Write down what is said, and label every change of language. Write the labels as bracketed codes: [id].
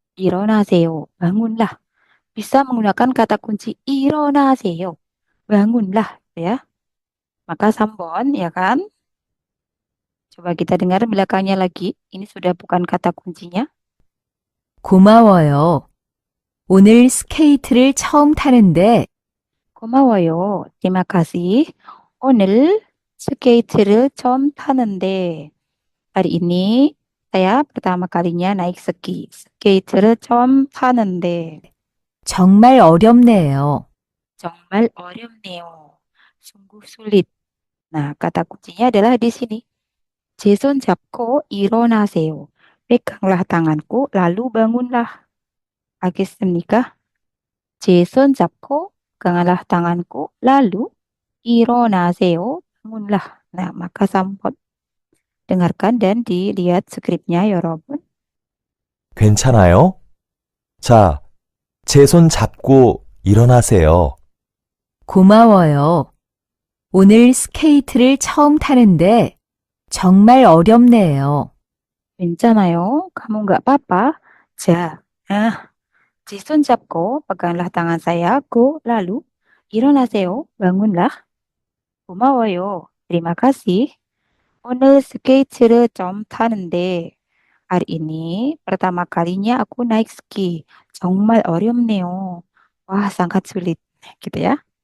[ko] 일어나세요. [id] bangunlah. Bisa menggunakan kata kunci [ko] 일어나세요. [id] bangunlah, ya. Maka sambon, ya kan? Coba kita dengar belakangnya lagi. Ini sudah bukan kata kuncinya. [ko] 고마워요. 오늘 스케이트를 처음 타는데 고마워요. [id] terima kasih. [ko] 오늘 스케이트를 처음 타는데 [id] hari ini saya pertama kalinya naik ski. [ko] 스케이트를 처음 타는데 정말 어렵네요. 정말 어렵네요. [id] sungguh sulit. Nah, kata kuncinya adalah di sini. [ko] 제 손 잡고 일어나세요. [id] peganglah tanganku, lalu bangunlah. [ko] 알겠습니까? 제 손 잡고 [id] peganglah tanganku, lalu [ko] 일어나세요. [id] bangunlah. Nah, maka sambut. Dengarkan dan dilihat skripnya ya, Robun. [ko] 괜찮아요? 자, 제 손 잡고 일어나세요. 고마워요. 오늘 스케이트를 처음 타는데 정말 어렵네요. 괜찮아요. [id] Kamu nggak apa-apa. [ko] 자, 제 손 잡고 [id] peganglah tangan saya. Go, lalu [ko] 일어나세요. [id] bangunlah. [ko] 고마워요. [id] terima kasih. [ko] 오늘 스케이트를 좀 타는데 [id] hari ini pertama kalinya aku naik ski. [ko] 정말 어렵네요. [id] Wah, sangat sulit. Gitu ya.